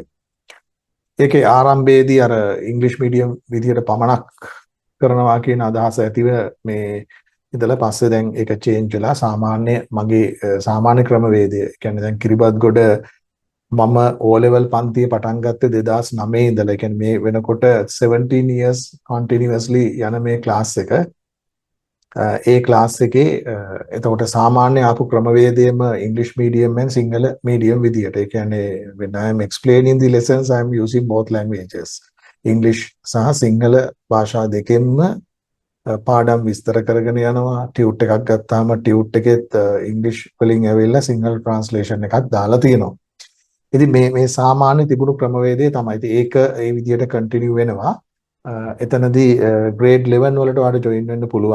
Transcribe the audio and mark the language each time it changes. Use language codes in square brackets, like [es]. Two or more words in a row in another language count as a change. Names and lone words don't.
[si] ඒකේ ආරම්භයේදී අර ඉංග්‍රීසි මීඩියම් විදියට පමණක් කරනවා කියන අදහස ඇතිව මේ ඉඳලා පස්සේ දැන් ඒක චේන්ජ් වෙලා සාමාන්‍ය මගේ සාමාන්‍ය ක්‍රමවේදය. ඒ කියන්නේ දැන් කිරිබත්ගොඩ මම O level පන්තිය පටන් ගත්තේ 2009 ඉඳලා. ඒ කියන්නේ මේ වෙනකොට 17 [en] years continuously [si] යන මේ ක්ලාස් එක. ඒ ක්ලාස් එකේ එතකොට සාමාන්‍ය ආපු ක්‍රමවේදයේම [en] English medium and [si] සිංහල medium විදියට. ඒ කියන්නේ [en] when I am explaining the lessons I am using both languages. [si] English සහ සිංහල භාෂා දෙකෙන්ම පාඩම් විස්තර කරගෙන යනවා. ටියුට් එකක් ගත්තාම ටියුට් එකෙත් ඉංග්‍රීසි වලින් ඇවිල්ලා සිංහල ට්‍රාන්ස්ලේෂන් එකක් දාලා තියෙනවා. ඉතින් මේ සාමාන්‍ය තිබුණු ක්‍රමවේදය තමයි. ඉතින් ඒක ඒ විදිහට කන්ටිනියු වෙනවා. එතනදී grade 11 වලට ඔයාලට join වෙන්න පුළුවන්.